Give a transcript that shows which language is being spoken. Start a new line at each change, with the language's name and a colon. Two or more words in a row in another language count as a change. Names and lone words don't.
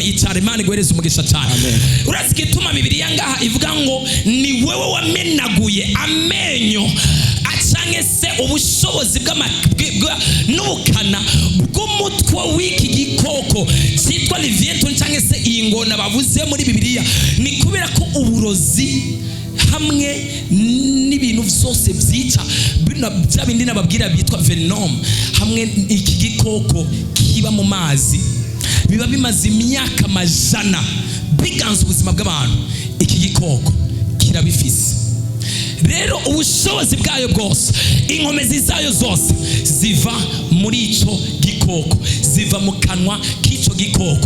Rundi: Icarimana guhereza umugisha cyane. Urazi gituma Bibiliya ngaha ivuga ngo ni wewe wamenaguye amenyo acange se ubushobozi n'ubukana bw'umutwe w'iki gikoko cyitwa Leviathan cyangwa se iyi ngona bavuze muri Bibiliya. Ni kubera ko uburozi hamwe n'ibintu byose byica bya bindi nababwira bitwa venom, hamwe iki gikoko kiba mu mazi biba bimaze imyaka amajana biganza ubuzima bw'abantu. Iki gikoko kirabifise rero ubushobozi bwayo bwose, inkomezi zayo zose ziva muri ico gikoko, ziva mu kanwa k'ico gikoko.